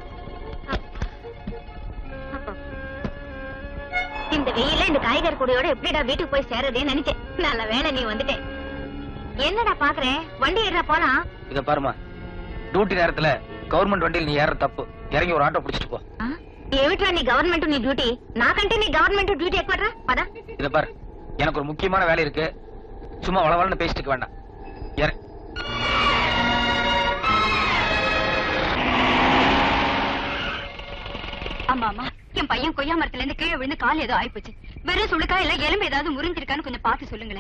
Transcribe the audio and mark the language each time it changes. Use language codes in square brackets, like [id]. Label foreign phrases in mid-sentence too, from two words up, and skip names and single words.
[ta] இந்த வெயில இந்த காய்கறி கூடையோட எப்படிடா வீட்டுக்கு போய் சேர்றதேன்னு நினைச்சேன். நல்ல வேலை நீ வந்துட்டேன். என்னடா பாக்குறேன், வண்டி ஏறா போலாம். இத பாருமா, டியூட்டி நேரத்துல கவர்மெண்ட் வண்டியில் நீ ஏற தப்பு. இறங்கி ஒரு ஆட்டோ பிடிச்சிட்டு போ. [te] ఏమిట్రా నీ గవర్నమెంట్ నీ డ్యూటీ? నాకంటే నీ గవర్నమెంట్ డ్యూటీ ఎక్కువరా? పదా. [ta] இத பாரு, எனக்கு ஒரு முக்கியமான வேலை இருக்கு. சும்மா வளவளன்னு பேசிட்டு வேண்டாம். ஏறு. ஆமா ஆமா, என் பையன் கொய்யா மரத்துல இருந்து கீழே விழுந்து கால் ஏதோ ஆயிப்போச்சு. வெறும் சுளுக்கா இல்ல எலும்பு ஏதாவது முறிஞ்சிருக்கான்னு கொஞ்சம் பார்த்து சொல்லுங்களேன்.